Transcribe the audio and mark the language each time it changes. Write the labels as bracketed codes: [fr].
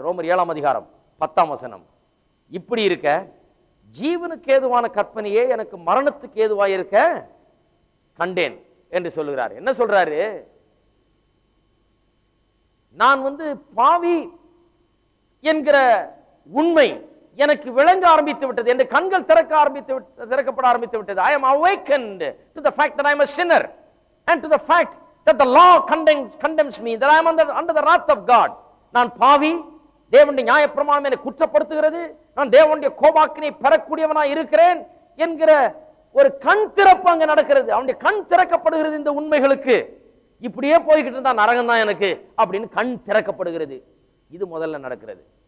[ta] ரோமர் 7ஆம் அதிகாரம் 10ஆம் வசனம். இப்படி இருக்க ஜீவனுக்கு ஏதுவான கற்பனையே எனக்கு மரணத்துக்கு ஏதுவாய் இருக்க கண்டேன் என்று சொல்லுகிறார். என்ன சொல்றாரு? நான் வந்து பாவி என்கிற உண்மை எனக்கு விளங்க ஆரம்பித்து விட்டது, என் கண்கள் திறக்கப்பட ஆரம்பித்து விட்டது. [en] I am awakened to the fact that I am a sinner and to the fact that the law condemns me, that I am under the wrath of God. [ta] நான் பாவி, தேவனுடைய நியாயப்பிரமாணம் என்னை குற்றப்படுத்துகிறது, நான் தேவனுடைய கோபாக்கினை பெறக்கூடியவனாய் இருக்கிறேன் என்கிற ஒரு கண் திறப்பு அங்க நடக்கிறது. அவனுடைய கண் திறக்கப்படுகிறது. இந்த உண்மைகளுக்கு இப்படியே போய்கிட்டு இருந்தா நரகம் தான் எனக்கு அப்படின்னு கண் திறக்கப்படுகிறது. இது முதல்ல நடக்கிறது.